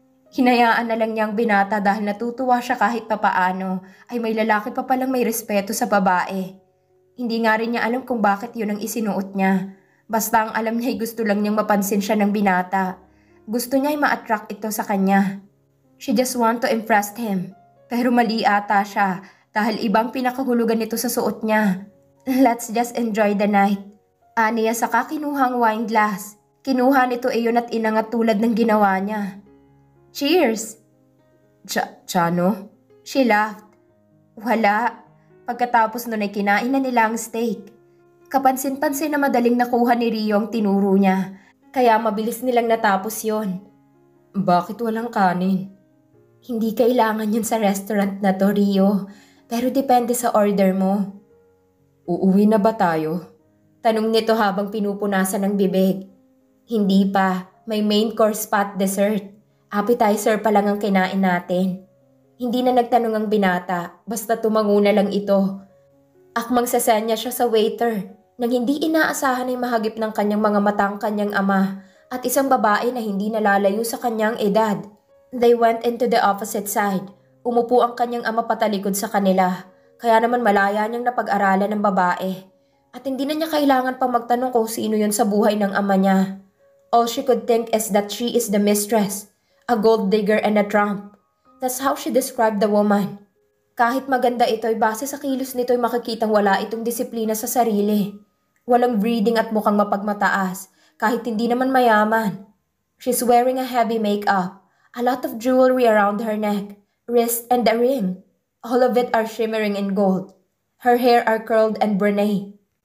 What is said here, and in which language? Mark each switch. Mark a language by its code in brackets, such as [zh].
[tl] Hinayaan na lang niya ang binata dahil natutuwa siya kahit papaano ay may lalaki pa palang may respeto sa babae. Hindi nga rin niya alam kung bakit yun ang isinuot niya. Basta ang alam niya ay gusto lang niyang mapansin siya ng binata. Gusto niya ay ma-attract ito sa kanya. [en] She just want to impress him. [tl] Pero mali ata siya dahil ibang pinakahulugan nito sa suot niya. [en] Let's just enjoy the night. [tl] Aniya saka kinuha ang wine glass. Kinuha nito iyon at inangat tulad ng ginawa niya. [en] Cheers! [tl] Chano? [en] She laughed. [tl] Wala. Pagkatapos nun ay kinain na nila ang steak. Kapansin-pansin na madaling nakuha ni Rio ang tinuro niya. Kaya mabilis nilang natapos yon. Bakit walang kanin? Hindi kailangan yun sa restaurant na to, Rio. Pero depende sa order mo. Uuwi na ba tayo? Tanong nito habang pinupunasan ng bibig. Hindi pa. May main course pa at dessert. Appetizer pa lang ang kinain natin. Hindi na nagtanong ang binata, basta tumango na lang ito. Akmang sasenya siya sa waiter, nang hindi inaasahan ay mahagip ng kanyang mga mata ang kanyang ama at isang babae na hindi nalalayo sa kanyang edad. [en] They went into the opposite side. [tl] Umupo ang kanyang ama patalikod sa kanila, kaya naman malaya niyang napag-aralan ng babae. At hindi na niya kailangan pang magtanong kung sino yun sa buhay ng ama niya. [en] All she could think is that she is the mistress. A gold digger and a tramp. That's how she described the woman. [tl] Kahit maganda ito ay base sa kilos nito ay makikitang wala itong disiplina sa sarili. Walang breeding at mukhang mapagmataas, kahit hindi naman mayaman. [en] She's wearing a heavy makeup, a lot of jewelry around her neck, wrist and a ring. All of it are shimmering in gold. Her hair are curled and brunette.